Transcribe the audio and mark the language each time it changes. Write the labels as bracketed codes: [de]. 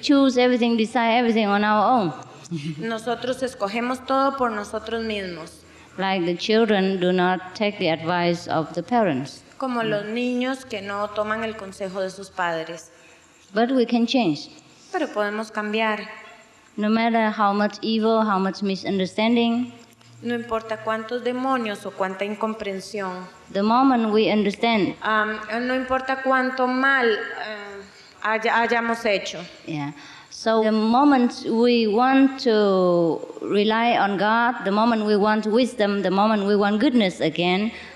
[en] choose everything, decide everything on our own. [es] Nosotros escogemos todo por nosotros mismos. [en] like the children do not take the advice of the parents. [es] Como los niños que no toman el consejo de sus padres. [en] But we can change. [es] Pero podemos cambiar. [en] No matter how much evil, how much misunderstanding, [es] No importa cuántos demonios o cuánta incomprensión. [en] the moment we understand, [es] No importa cuánto mal hayamos hecho. [en] yeah. So the moment we want to rely on God, the moment we want wisdom, the moment we want goodness again,